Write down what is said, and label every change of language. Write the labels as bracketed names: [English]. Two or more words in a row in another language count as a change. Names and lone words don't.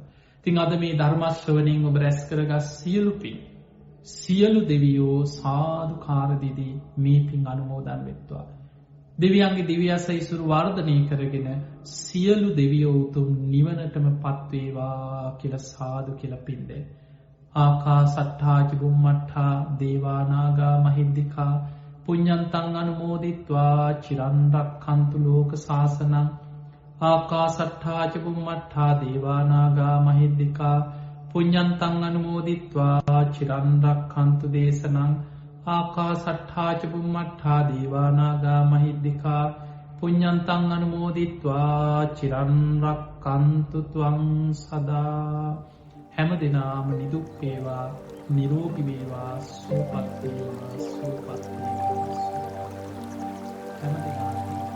[Sinhala] ඉතින් අද මේ ධර්ම ශ්‍රවණයෙන් ඔබ රැස් කරගත් සියලු පින් සියලු දෙවියෝ සාදුකාර දීදී මේ පින් අනුමෝදන් වෙත්වා. දෙවියන්ගේ දිව්‍යස ඉසුරු වර්ධනය කරගෙන සියලු දෙවියෝ උතුම් නිවනටම පත්වේවා කියලා සාදු කියලා පින් දෙන්න. [Pali] ආකාසට්ඨා ච බුම්මට්ඨා දේවා නාග මහිද්దికා පුඤ්ඤන්තං අනුමෝදිත්වා චිරන් රක්ඛන්තු ලෝක සාසනං. ආකාසට්ඨා ච බුම්මට්ඨා දේවා නාග මහිද්దికා පුඤ්ඤන්තං අනුමෝදිත්වා චිරන් රක්ඛන්තු දේශනං. ආකාසට්ඨා ච බුම්මට්ඨා දේවා නාග මහිද්దికා පුඤ්ඤන්තං අනුමෝදිත්වා චිරන් රක්ඛන්තු ත්වං සදා. [Sinhala] හැම දිනම නිදුක් වේවා නිරෝගී වේවා සුවපත් වේවා සුවපත් වේවා හැම දිනම